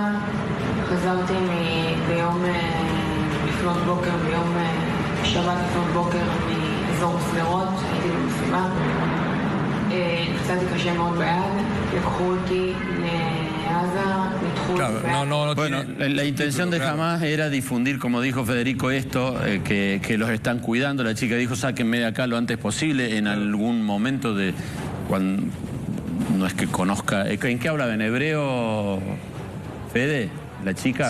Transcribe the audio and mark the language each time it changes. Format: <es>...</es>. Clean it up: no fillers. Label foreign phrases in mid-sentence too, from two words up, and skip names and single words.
<he>חזרתי ביום לפנות בוקר, ביום שבת לפנות בוקר מאזור סדרות, הייתי במסיבה. נפצעתי קשה מאוד ביד, לקחו אותי לעזה, נדחו אותי ביד.</he> <es>Bueno, la intención de Hamás era difundir, como dijo Federico, esto, que los están cuidando. La chica dijo, sáquenme de acá lo antes posible, en algún momento de cuando... No es que conozca... ¿En qué hablaba? ¿En hebreo, Fede? ¿La chica?</es>